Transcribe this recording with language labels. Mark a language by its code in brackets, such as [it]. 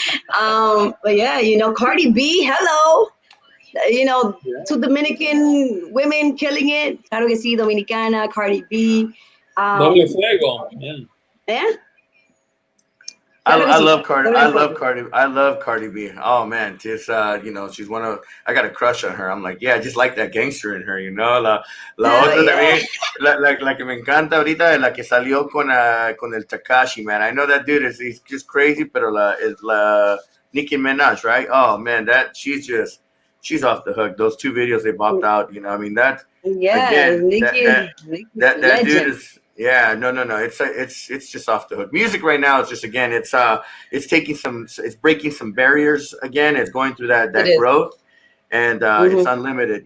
[en] But yeah, you know, Cardi B, hello. You know, two Dominican women killing it. [es] Claro que sí, Dominicana, Cardi B. Doble fuego. [en] Yeah. I love Cardi. I love Cardi B. Oh man, just you know, she's one of. I got a crush on her. I'm like, yeah, I just like that gangster in her. [es] You know, la otra también, la que me encanta ahorita es la que salió con el Takashi, man. [en] I know that dude he's just crazy, [es] pero is la Nicki Minaj, right? [en] Oh man, she's off the hook. Those 2 videos they popped out. You know, I mean that. Yeah, again, Nicki, that dude is. Yeah, no. It's just off the hook. Music right now is just it's breaking some barriers again. It's going through that growth, and it's unlimited.